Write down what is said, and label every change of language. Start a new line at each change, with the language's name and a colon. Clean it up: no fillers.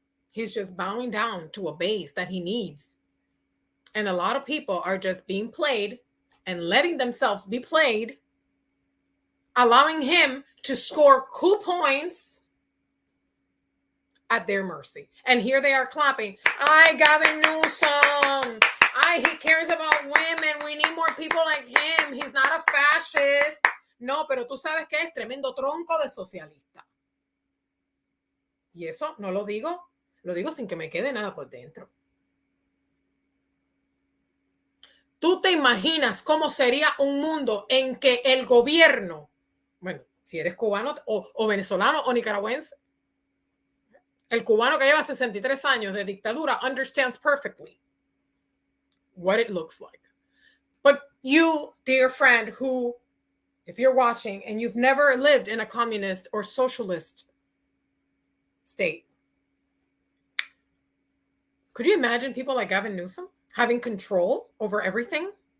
English: He's just bowing down to a base that he needs. And a lot of people are just being played and letting themselves be played, allowing him to score coup points at their mercy. And here they are clapping. Gavin Newsom. He cares about women. We need more people like him. He's not a fascist.
Spanish: No, pero tú sabes que es tremendo tronco de socialista. Y eso no lo digo sin que me quede nada por dentro. ¿Tú te imaginas cómo sería un mundo en que el gobierno, bueno, si eres cubano o venezolano o nicaragüense, el cubano que lleva 63 años de dictadura
English: understands perfectly what it looks like. But you, dear friend, who, if you're watching and you've never lived in a communist or socialist state, could you imagine people like Gavin Newsom having control over everything?